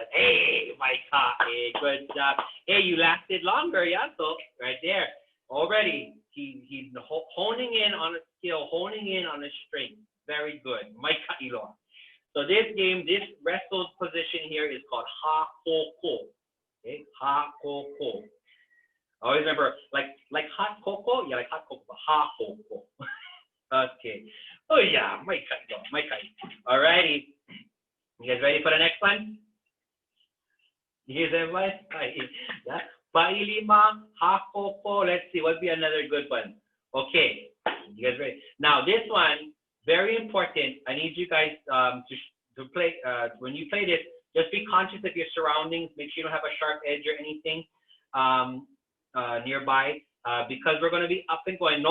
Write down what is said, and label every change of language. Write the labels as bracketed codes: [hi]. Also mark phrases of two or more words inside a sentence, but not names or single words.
[en] Hey, my God, hey, good job. Hey, you lasted longer, yeah, so right there. Already, he's honing in on a skill, honing in on a strength. Very good. My Iloa. So this game, this wrestled position here is called ha-ko-ko. Okay, ha-ko-ko. Always remember, like hot cocoa? Yeah, like hot cocoa, ha-ko-ko. Okay. Oh yeah, my kai. Alrighty. You guys ready for the next one? Here's everybody. Yeah. Pailima, ha-ko-ko. Let's see, what'd be another good one? Okay. You guys ready? Now this one, very important. I need you guys to play, when you play this, just be conscious of your surroundings. Make sure you don't have a sharp edge or anything nearby, because we're going to be up and going.